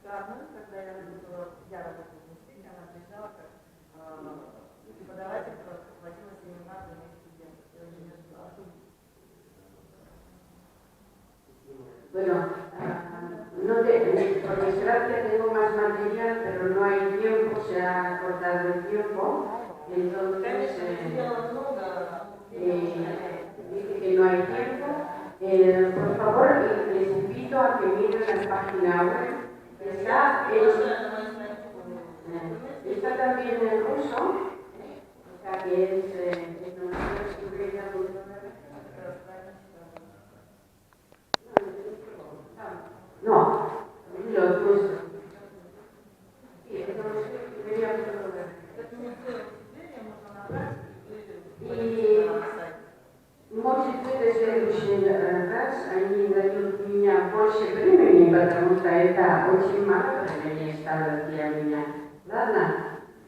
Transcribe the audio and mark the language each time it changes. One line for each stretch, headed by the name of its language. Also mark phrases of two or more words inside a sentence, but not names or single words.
Russian: экзамен, когда я работала, в институте, она приезжала как преподаватель, проводила семинар для моих студентов. Я уже не ждала.
Spanish: Bueno, por desgracia tengo más material, pero no hay tiempo, se ha cortado el tiempo, entonces dice que no hay tiempo. Por favor, les invito a que miren la página web, está también en ruso, o sea que es no, lo nuestro.
Russian: Y можете следующий раз, они дают меня больше времени, потому что это очень мало времени стало для меня.